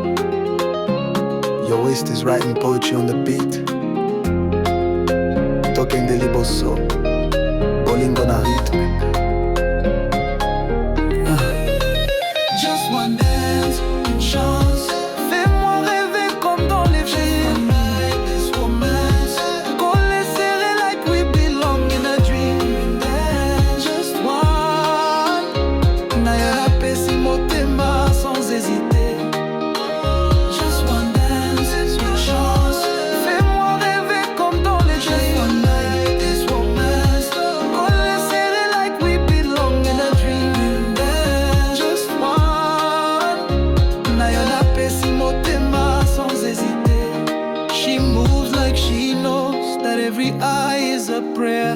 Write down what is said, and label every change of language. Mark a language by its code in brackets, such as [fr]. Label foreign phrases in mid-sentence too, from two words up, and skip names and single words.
[en] Your waist is writing poetry on the beat. [ln] Talking de liboso, bolingo na rythme. [en] Just one dance, [fr] une chance, fais-moi rêver comme dans les films. [en] This romance, [fr] collés serrés [en] like we belong in a dream. Just one, [ln] na ya pesi motema [fr] sans hésiter. [en] Just one dance, [fr] une chance, fais-moi rêver comme dans les films. [en] This romance, [fr] collés serrés [en] like we belong in a dream. Just one, [ln] na ya pesi motema [fr] sans hésiter. [en] She moves like she knows that every eye is a prayer.